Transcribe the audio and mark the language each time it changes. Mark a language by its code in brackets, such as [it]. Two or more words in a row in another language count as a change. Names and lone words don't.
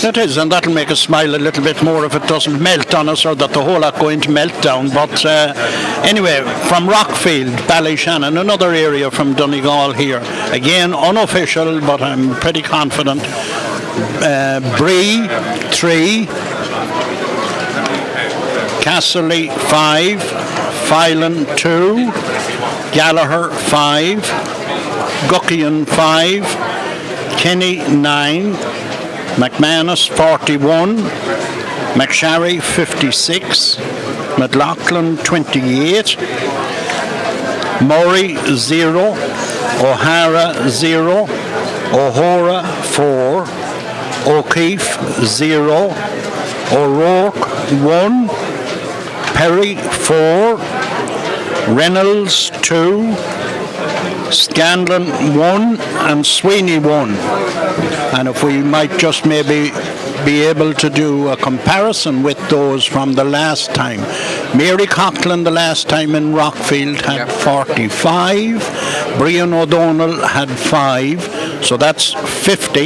[en] It is, and that'll make us smile a little bit more if it doesn't melt on us, or that the whole lot going to melt down. But anyway, from Rockfield, Ballyshannon, another area from Donegal here, again unofficial, but I'm pretty confident. Bree 3, Casserly 5, Filan 2, Gallagher 5, Guckian 5, Kenny 9, McManus 41, McSharry 56, McLaughlin 28, Murray 0, O'Hara 0, O'Hora 4, O'Keefe 0, O'Rourke 1, Perry 4, Reynolds 2, Scanlon 1 and Sweeney 1. And if we might just maybe be able to do a comparison with those from the last time. Mary Coughlin the last time in Rockfield had 45, Brian O'Donnell had 5, so that's 50.